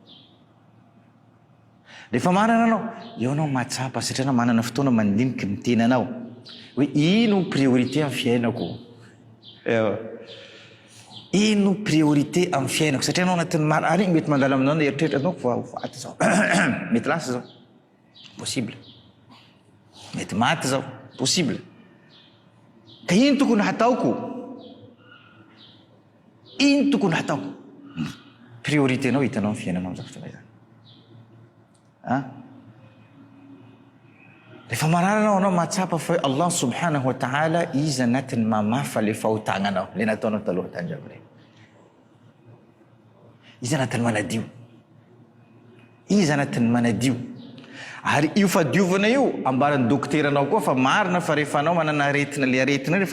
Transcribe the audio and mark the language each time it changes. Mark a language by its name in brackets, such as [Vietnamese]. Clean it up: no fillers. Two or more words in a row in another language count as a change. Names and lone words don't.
[Malagasy] rehefa marana anao eo anao mahatsapa satria anao manana fotoana mandinika miteny anao hoe ino priorité amin'ny fiainako ino priorité amin'ny fiainako satria anao anatin'ny marary igny mety mandala aminao na eritreritra anao fa vaty zao mety lasa zao possible mety maty zao possible ka ino tokony hataoko ino tokony hataoko priorité anao hitanao amin'ny fiainanao am'zao fotoana izany rehefa mararanao anao mahatsapa fa Allah [Arabic] سبحانه وتعالى [Malagasy] izy anatin'ny mamafa le fahotagnanao le nataonao taloha tanjabo regny izy anatin'ny manadio izy anatin'ny manadio ary io fadiovana io ambaran'ny dokteranao koa fa marina fa rehefa anao manana aretina le aretina rehefa